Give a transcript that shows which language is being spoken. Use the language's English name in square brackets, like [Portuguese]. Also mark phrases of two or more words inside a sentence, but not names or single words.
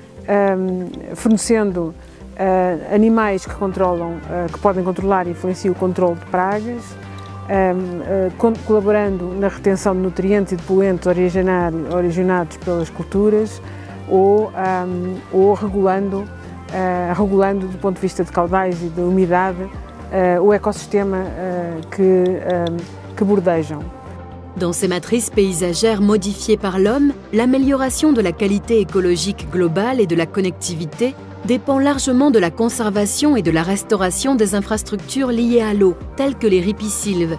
[Portuguese] fornecendo animais que controlam, que podem controlar e influenciam o controle de pragas, colaborando na retenção de nutrientes e de poluentes originados pelas culturas ou regulando do ponto de vista de caudais e de umidade o écosystème que bordejam. [French] Dans ces matrices paysagères modifiées par l'homme, l'amélioration de la qualité écologique globale et de la connectivité dépend largement de la conservation et de la restauration des infrastructures liées à l'eau, telles que les ripisylves.